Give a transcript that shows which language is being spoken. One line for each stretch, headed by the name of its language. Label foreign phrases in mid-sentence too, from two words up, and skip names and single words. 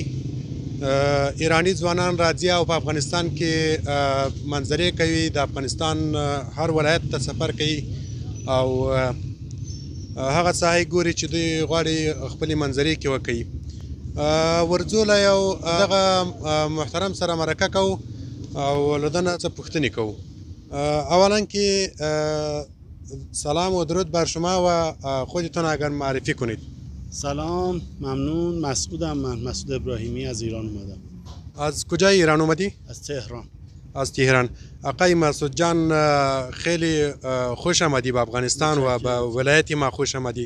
Pashto: ایرانی ځوانان راځي او په افغانستان کې منظرې کوي، د افغانستان هر ولایت ته سفر کوي او هغه ساحې ګوري چې دوی غواړي خپلې منظرې کې وکوي. ورځو له یو دغه محترم سره مرکه کوو او له ده نه څه پوښتنې کوو.
Persian: اولا که سلام و درود بر شما و خودتون اگر معرفی کنید. سلام، ممنون. مسعودم. من مسعود ابراهیمی از ایران اومدم. از کجای ایران اومدی؟ از تهران. از تهران. آقای مسعود جان، خیلی خوش آمدی به افغانستان و به ولایت ما خوش آمدی.